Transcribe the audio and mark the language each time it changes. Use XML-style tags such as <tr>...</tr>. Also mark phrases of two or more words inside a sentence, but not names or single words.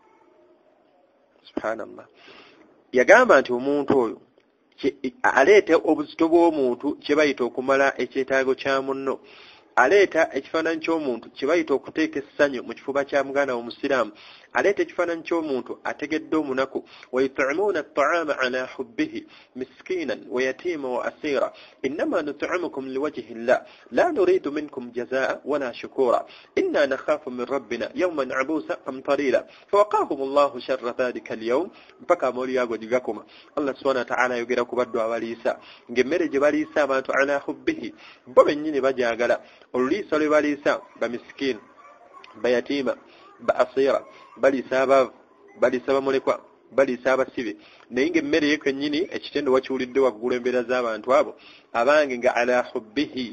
<lg>subhanallah yagamba nti omuntu oyo aleeta obuzito bw'omuntu kye bayita okumala ekyetaago kya munno aleeta ekifaananyi ky'omuntu kye bayita okuteeka essanyu mu kifuba kya muganda omusiraamu aleeta ekifaananyi ky'omuntu ategedde omunaku</lg> <ar>ويطعمون الطعام على حبه مسكينا ويتيما وأسيرا إنما نطعمكم لوجه الله لا نريد منكم جزاء ولا شكورا إنا نخاف من ربنا يوما عبوسا قمطريرا فوقاهم الله شر ذلك اليوم</ar> <lg>mpaka amooli ago gigakoma</lg> <ar>الله سبحانه وتعالى</ar> <lg>ayogera ku baddu abaliisa ng'emmere gye baliisa abantu</lg> <ar>على حبه</ar> <lg>bo bennyini bagyagala oluliisa lwe baliisa bamiskiini bayatiima baasiira baliisa abaavu baliisa bamulekwa baliisa abasibe naye ng'emmere ye kennyini ekitendo wakiwulidde waggulu embeera z'abantu abo abange nga</lg> <ar>على حبه</ar>